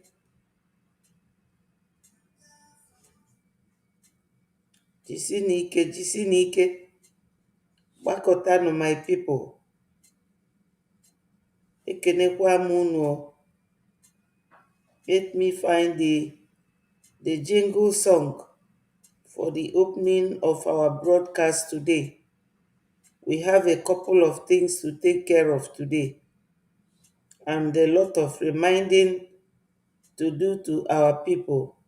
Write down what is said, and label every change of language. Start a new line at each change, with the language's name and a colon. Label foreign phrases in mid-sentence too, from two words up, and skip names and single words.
Igbo: Jisi n'ike. Gbakọtanụ
English: my people.
Igbo: Ekenekwa m unu.
English: Let me find the jingle song for the opening of our broadcast today. We have a couple of things to take care of today and a lot of reminding to do to our people.